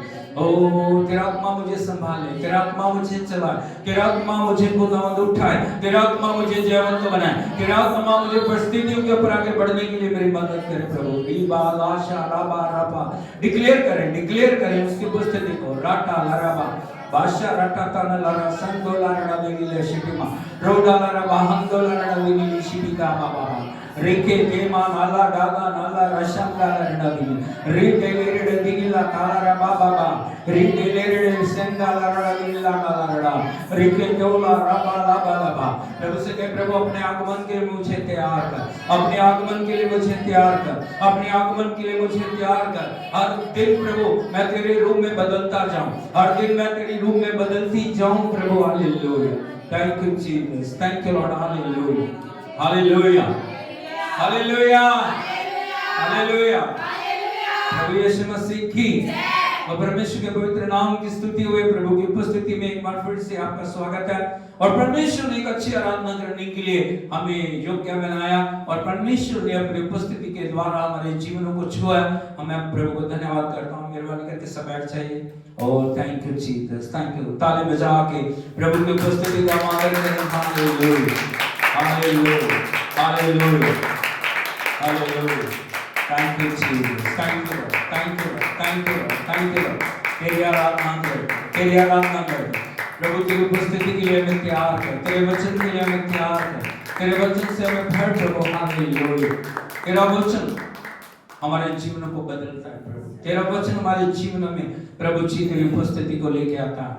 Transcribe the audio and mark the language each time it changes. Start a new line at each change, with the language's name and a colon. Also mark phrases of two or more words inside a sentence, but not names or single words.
Hindi: ओ तेरा आत्मा मुझे संभाले, तेरा आत्मा मुझे चलाए, तेरा आत्मा मुझे बुलंद उठाए, तेरा आत्मा मुझे जयवंत बनाए, तेरा आत्मा मुझे परिस्थितियों के ऊपर आगे बढ़ने के लिए मेरी मदद करे प्रभु। डिक्लेयर करें उसकी उपस्थिति को। राटा लराबा बादशाह राटा तना लरा संतो लरा देले शिपिमा रोडा लरा बहंदो लरा देले शिपिका बाबा रेके तेमा नाला डागा नाला रशंगा लरा देले रेके लेरे दिगिला तारा बाबा रेके लेरे सेंगा लरा दिगिला लरा रेके तोला रबा लबा लबा। प्रभु से कहे प्रभु अपने आगमन के लिए मुझे तैयार कर, अपने आगमन के लिए मुझे तैयार कर, अपने आगमन के लिए मुझे तैयार कर। हर दिन प्रभु मैं तेरे रूप में बदलता जाऊं, हर दिन मैं तेरी रूप में बदलती जाऊं प्रभु। हालेलुया।
English: thank you Jesus, thank you Lord.
Hindi: हालेलुया। हालेलुया। हालेलुया। हालेलुया। प्रभु यीशु मसीह की और परमेश्वर के पवित्र नाम की स्तुति हुए। प्रभु की उपस्थिति में एक बार फिर से आपका स्वागत है और परमेश्वर ने एक अच्छी आराधना करने के लिए हमें योग्य बनाया और परमेश्वर ने अपनी उपस्थिति के द्वारा हमारे जीवनों को छुआ। मैं प्रभु को धन्यवाद करता हूँ। मेहरबानी करके सब बैठ जाइए।
English: और thank you Jesus, thank you.
Hindi: ताली बजा के प्रभु की उपस्थिति का आदर करें। हालेलुया। हालेलुया। हालेलुया। हालेलुया।
English: thank you Jesus, thank you, thank you, thank you, thank you.
Hindi: तेरी आराधना कर, तेरी आराधना कर। प्रभु की उपस्थिति के लिए हमें तैयार कर, तेरे वचन के लिए हमें तैयार कर, तेरे वचन से हमें भर प्रभु। हालेलुया। तेरा वचन हमारे जीवनों को बदलता है प्रभु। तेरा वचन हमारे जीवन में प्रभु जी तेरी उपस्थिति को लेके आता है।